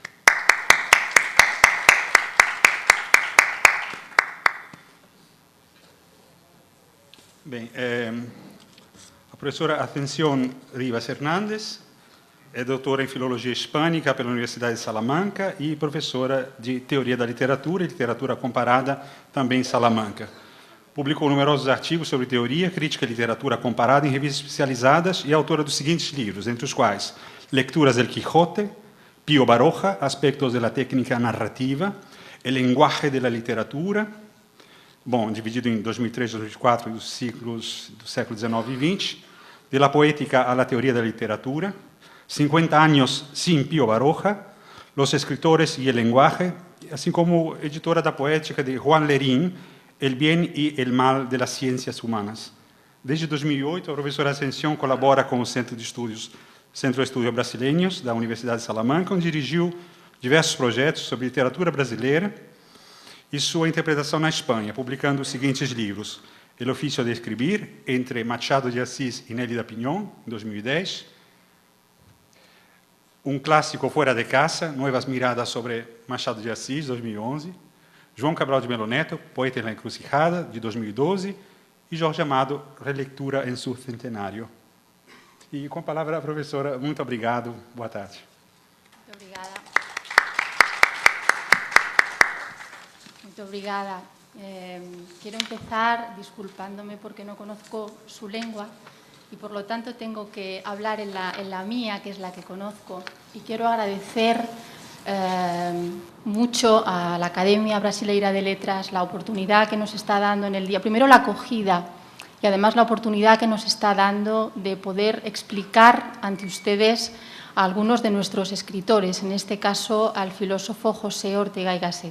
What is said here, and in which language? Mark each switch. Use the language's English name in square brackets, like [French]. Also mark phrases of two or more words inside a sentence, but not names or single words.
[Portuguese] Bem, a professora Ascensión Rivas Hernández é doutora em Filologia Hispânica pela Universidade de Salamanca e professora de Teoria da Literatura e Literatura Comparada também em Salamanca. Publicou numerosos artigos sobre teoria, crítica e literatura comparada em revistas especializadas e é autora dos seguintes livros, entre os quais Lecturas del Quijote, Pío Baroja, Aspectos de la Técnica Narrativa, El Lenguaje de la Literatura, dividido em 2003 e 2004 dos ciclos do século XIX e XX, De la Poética a la Teoria da Literatura, 50 años sin Pío Baroja, Los escritores y el lenguaje, assim como editora da poética de Juan Lerín, El bien y el mal de las ciencias humanas. Desde 2008, a professora Ascensión colabora com o Centro de Estudos Brasileiros da Universidade de Salamanca, onde dirigiu diversos projetos sobre literatura brasileira e sua interpretação na Espanha, publicando os seguintes livros: El oficio de escribir, entre Machado de Assis e Nélida Piñón, em 2010, Um clássico fora de casa, Nuevas miradas sobre Machado de Assis, 2011, João Cabral de Melo Neto, Poeta en la Encrucijada, de 2012, e Jorge Amado, Relectura em su centenário. E com a palavra a professora, muito obrigado, boa tarde. Muito obrigada. Muito obrigada. [Spanish] Quiero empezar disculpándome porque no conozco su lengua y por lo tanto tengo que hablar en la mía, que es la que conozco, y quiero agradecer mucho a la Academia Brasileira de Letras la oportunidad que nos está dando en el día, primero la acogida y además la oportunidad que nos está dando de poder explicar ante ustedes a algunos de nuestros escritores, en este caso al filósofo José Ortega y Gasset.